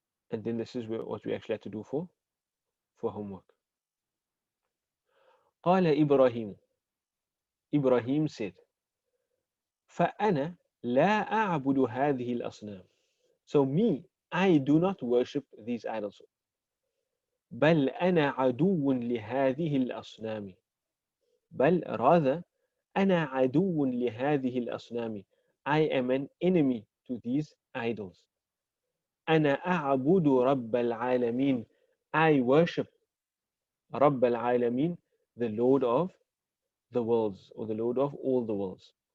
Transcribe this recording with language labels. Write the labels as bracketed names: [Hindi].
[English] And then this is what we actually had to do for homework. [Arabic] قال إبراهيم, [English] Ibrahim said, [Arabic] فأنا لا أعبد هذه الأصنام, [English] so me, I do not worship these idols. [Arabic] بل أنا عدو لهذه الأصنام, بل [English] rather [Arabic] أنا عدو لهذه الأصنام, [English] I am an enemy to these idols. [Arabic] أنا أعبد رب العالمين. [English] I worship [Arabic] رب العالمين, [English] the Lord of the worlds, or the Lord of all the worlds.